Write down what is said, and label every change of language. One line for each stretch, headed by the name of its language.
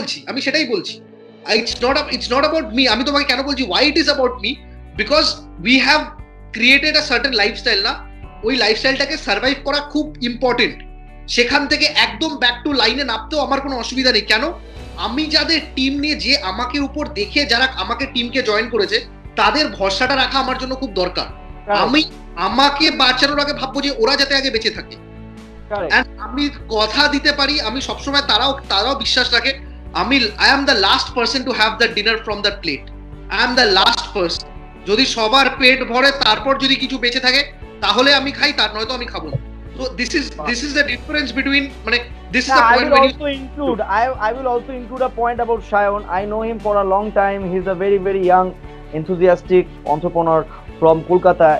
Bangla: আমি সেটাই বলছি
English: it's not about me.
Bangla: আমি তোমাকে কেন বলছি
English: why it is about me, because we have created a certain lifestyle,
Bangla: না ওই লাইফস্টাইলটাকে সার্ভাইভ করা খুব ইম্পর্টেন্ট। সেখান থেকে একদম ব্যাক টু লাইনে নামতেও আমার কোনো অসুবিধা নেই। কেন? আমি যাদের টিম নিয়ে, যে আমাকে উপর দেখে যারা আমাকে টিমকে জয়েন করেছে, তাদের ভরসাটা রাখা আমার জন্য খুব দরকার। আমি আমাকে বাঁচানোর আগে ভাববো যে ওরা যাতে আগে বেঁচে থাকে, আমি কথা দিতে পারি, আমি সবসময় তারাও বিশ্বাস রাখে।
English: I am the last person to have the dinner from the plate. I am the last person.
Bangla: যদি সবার পেট ভরে তারপর যদি কিছু বেঁচে থাকে তাহলে আমি খাই, তার নয়তো আমি খাবো না।
English: So this is the difference between, মানে this is the point when I will also include a point about Shayan. I know him for a long time. He's a very, very young, enthusiastic entrepreneur from Kolkata.